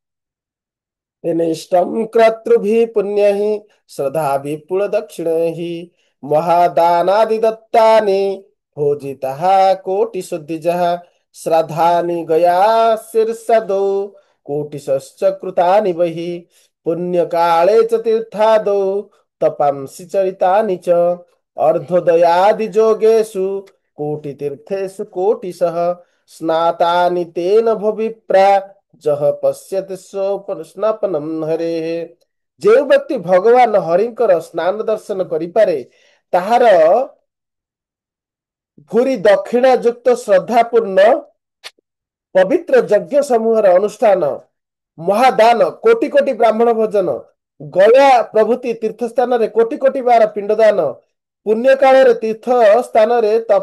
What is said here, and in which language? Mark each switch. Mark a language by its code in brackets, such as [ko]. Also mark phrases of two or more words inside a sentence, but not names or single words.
[sa] ନିଷ୍ଟମ୍ କ୍ରତୃଭି ପୁଣ୍ୟ ହିଁ ଶ୍ରଦ୍ଧା ବିପୁଳ ଦକ୍ଷିଣ ହିଁ ମହାଦାନାଦି ଦତ୍ତାନି ଭୋଜି ତାହା କୋଟି ଶୁଦ୍ଧି ଯାହା ଶ୍ରାଦ୍ଧାନି ଗୟା ଶୀର୍ଷ ଦୌ କୋଟିଶ୍ଚ କୃତାନି ବହି ପୁଣ୍ୟ କାଳେ ଚ ତୀର୍ଥା ଦୌ तपांसि चरितानि च अर्धोदयादि जोगेषु कोटि तीर्थेषु कोटिशः स्नातानि तेन भविप्रा जह पश्यति ସ୍ନାପନମ୍ ହରେଃ। [or] ଯେଉଁ ବ୍ୟକ୍ତି ଭଗବାନ ହରିଙ୍କର ସ୍ନାନ ଦର୍ଶନ କରିପାରେ ତାହାର ଭୂରି ଦକ୍ଷିଣା ଯୁକ୍ତ ଶ୍ରଦ୍ଧାପୂର୍ଣ୍ଣ ପବିତ୍ର ଯଜ୍ଞ ସମୂହର ଅନୁଷ୍ଠାନ ମହାଦାନ କୋଟି କୋଟି ବ୍ରାହ୍ମଣ ଭୋଜନ ଗୟା ପ୍ରଭୃତି ତୀର୍ଥ ସ୍ଥାନରେ କୋଟି କୋଟି ବାର ପିଣ୍ଡଦାନ ପୁଣ୍ୟ କାଳରେ ତୀର୍ଥ ସ୍ଥାନରେ